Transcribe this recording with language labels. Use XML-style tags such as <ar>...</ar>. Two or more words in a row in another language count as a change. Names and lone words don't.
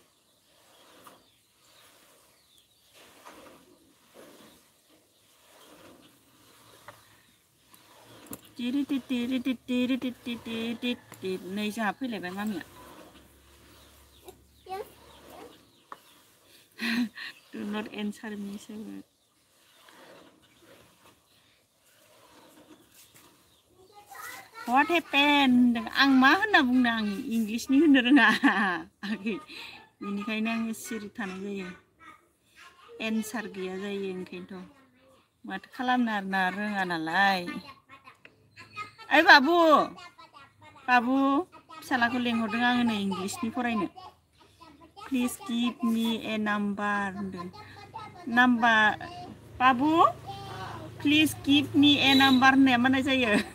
<brx>नै जोंहा फैलायबाय मामिया</brx> <en>not answer me so what happened</en> <brx>आं मा होनना बुंनो आं इंग्लिशनि होननो रोङा बेनिखायनो आङो सिरि थानाय जायो एन्सार गैया जायो ओंखायनोथ' माथो खालामनो आरोना रोङा नालाय ओइ बाबु फिसालाखौ लेंहरदों आङो नै इंग्लिशनि फरायनो</brx> <en>please give me a number</en> <brx>होनदों नाम्बार बाबु</brx> <en>please give me a number</en> <brx>होननाया माने जायो</brx>